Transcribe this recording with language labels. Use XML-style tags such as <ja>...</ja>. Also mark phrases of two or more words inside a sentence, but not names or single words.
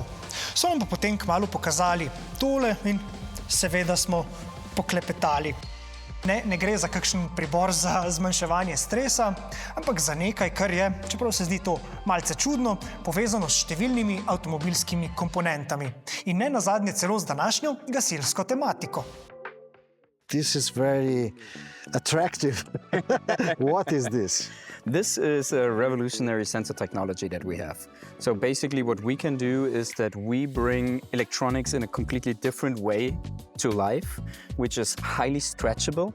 <sl>So nam pa potem kmalu pokazali tole in seveda smo poklepetali. Ne gre za kakšen pribor za zmanjševanje stresa, ampak za nekaj, kar je, čeprav se zdi to malce čudno, povezano s številnimi avtomobilskimi komponentami. In ne nazadnje celo z današnjo gasilsko tematiko.</sl> <en>This is very attractive. What is this? This is a revolutionary sensor technology that we have. So basically what we can do is that we bring electronics in a completely different way to life, which is highly stretchable.</en>